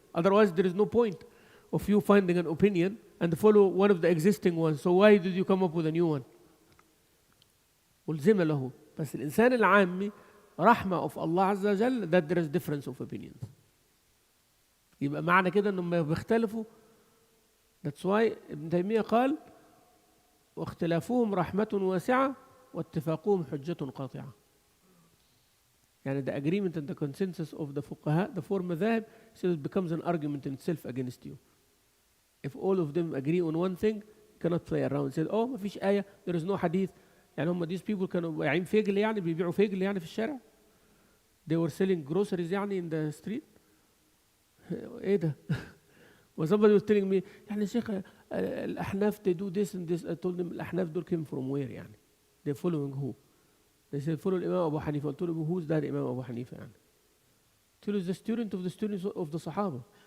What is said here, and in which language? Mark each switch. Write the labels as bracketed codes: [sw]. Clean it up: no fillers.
[en] Otherwise, there is no point of you finding an opinion and follow one of the existing ones. So why did you come up with a new one? [ar] ملزم له. بس الإنسان العامي [en] رحمة of Allah عز وجل that there is difference of opinions. [ar] يبقى معنى كده إنهم بيختلفوا. [en] That's why [ar] ابن تيمية قال واختلافهم رحمة واسعة واتفاقهم حجة قاطعة. [en] The agreement and the consensus of the fuqaha, the four madhab, so it becomes an argument in itself against you. If all of them agree on one thing, you cannot play around and say, oh, [ar] ما فيش آية, [en] there is no hadith. these people [ar] كانوا بايعين فجل بيبيعوا فجل في الشارع. [en] They were selling groceries in the street. ايه ده؟ When somebody was telling me, شيخ الأحناف they do this and this, I told them [ar] الأحناف دول [en] came from where They're following who? They said follow Imam Abu Hanifa. I told them who's that Imam Abu Hanifa Till is the student of the students of the Sahaba.